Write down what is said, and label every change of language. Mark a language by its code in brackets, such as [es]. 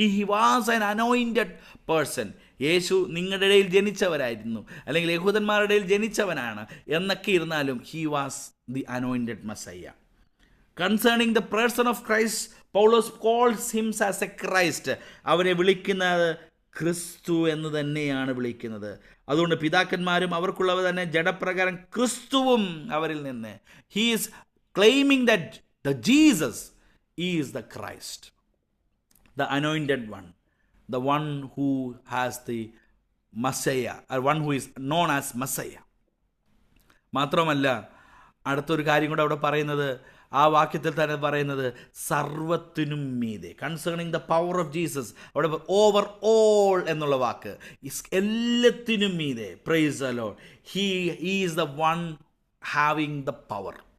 [en] He was an anointed person. [ml] യേശു നിങ്ങളുടെ ഇടയിൽ ജനിച്ചവരായിരുന്നു, അല്ലെങ്കിൽ യഹൂദന്മാരുടെ ഇടയിൽ ജനിച്ചവനാണ് എന്നൊക്കെ ഇരുന്നാലും [en] He was the anointed messiah. Concerning the person of Christ, Paulose calls hims as a Christ. [ml] അവരെ വിളിക്കുന്നത് ക്രിസ്തു എന്ന് തന്നെയാണ് വിളിക്കുന്നത്. അതുകൊണ്ട് പിതാക്കന്മാരും അവർക്കുള്ളവ തന്നെ ജഡപ്രകാരം ക്രിസ്തുവും അവരിൽ നിന്ന്. [en] He is claiming that the Jesus is the Christ, the anointed one, the one who has the Messiah, or one who is known as Messiah. [ml] മാത്രമല്ല, അടുത്തൊരു കാര്യം കൂടെ അവിടെ പറയുന്നത്, ആ വാക്യത്തിൽ തന്നെ പറയുന്നത് സർവത്തിനും മീതെ, [en] Concerning the power of Jesus. [ml] അവിടെ ഓവർ ഓൾ എന്നുള്ള വാക്ക്, എല്ലാത്തിനും മീതെ. [en] Praise the lord. He is the one having the power.